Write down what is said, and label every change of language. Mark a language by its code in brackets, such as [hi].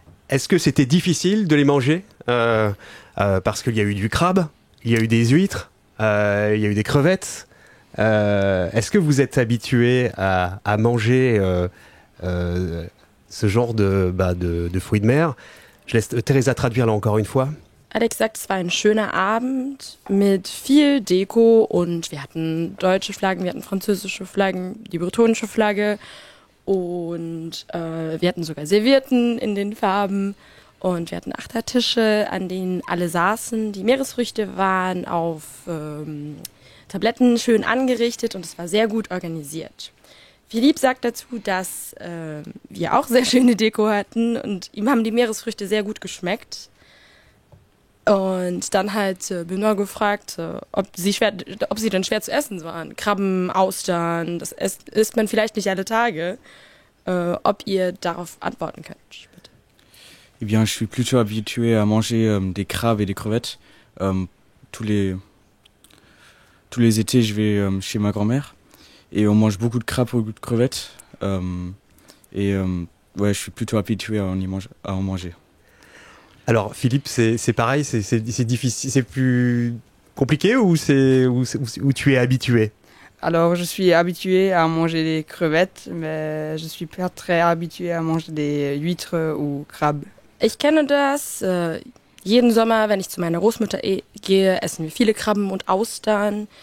[fr] Est-ce que c'était difficile de les manger parce qu'il y a eu du crabe, il y a eu des huîtres, il y a eu des crevettes. Est-ce que vous êtes habitué à manger ce genre de fruits de mer ? Je laisse Teresa traduire là encore une fois. [de] Alex sagt, es war ein schöner Abend mit viel Deko und wir hatten deutsche Flaggen, wir hatten französische Flaggen, die bretonische Flagge. Und wir hatten sogar Servietten in den Farben und wir hatten Achtertische, an denen alle saßen. Die Meeresfrüchte waren auf Tabletten schön angerichtet und es war sehr gut organisiert. Philippe sagt dazu, dass wir auch sehr schöne Deko hatten und ihm haben die Meeresfrüchte sehr gut geschmeckt. Und dann hat Benoît gefragt, ob sie denn schwer zu essen waren. Krabben, Austern, das isst man vielleicht nicht alle Tage. Ob ihr darauf antworten könnt, bitte. [fr] Eh bien, je suis plutôt habitué à manger des crabes et des crevettes. Tous les étés, je vais chez ma grand-mère et on mange beaucoup de crabes, beaucoup de crevettes. Je suis plutôt habitué à en manger. Alors Philippe, c'est pareil, c'est difficile, c'est plus compliqué ou tu es habitué ? Alors je suis habitué à manger des crevettes, mais je suis pas très habitué à manger des huîtres ou crabes. [de] Ich kenne das. Jeden Sommer, wenn ich zu meiner Großmutter gehe, essen wir viele Krabben und Austern.